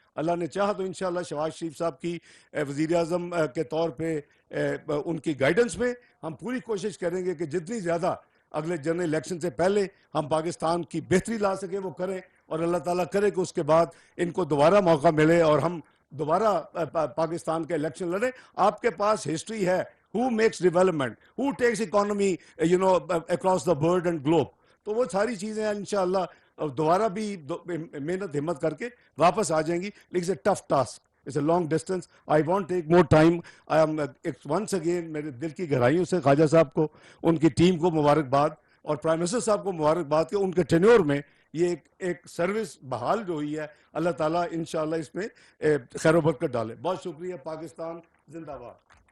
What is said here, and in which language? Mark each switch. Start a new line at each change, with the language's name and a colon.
Urdu: اللہ نے چاہا تو انشاءاللہ شہباز شریف صاحب کی وزیر اعظم کے طور پہ ان کی گائیڈنس میں ہم پوری کوشش کریں گے کہ جتنی زیادہ اگلے جنرل الیکشن سے پہلے ہم پاکستان کی بہتری لا سکیں وہ کریں, اور اللہ تعالیٰ کرے کہ اس کے بعد ان کو دوبارہ موقع ملے اور ہم دوبارہ پاکستان کے الیکشن لڑیں. آپ کے پاس ہسٹری ہے,
English: who makes development, who takes economy across the world and globe.
Urdu: تو وہ ساری چیزیں انشاءاللہ دوبارہ بھی محنت ہمت کر کے واپس آ جائیں گی. لیکن
English: it's a tough task, it's a long distance. I won't take more time. I am once again
Urdu: میرے دل کی گہرائیوں سے خواجہ صاحب کو, ان کی ٹیم کو مبارکباد, اور پرائم منسٹر صاحب کو مبارکباد کہ ان کے ٹینیور میں یہ ایک سروس بحال جو ہوئی ہے. اللہ تعالیٰ انشاءاللہ اس میں خیر و برکت ڈالے. بہت شکریہ. پاکستان زندہ باد.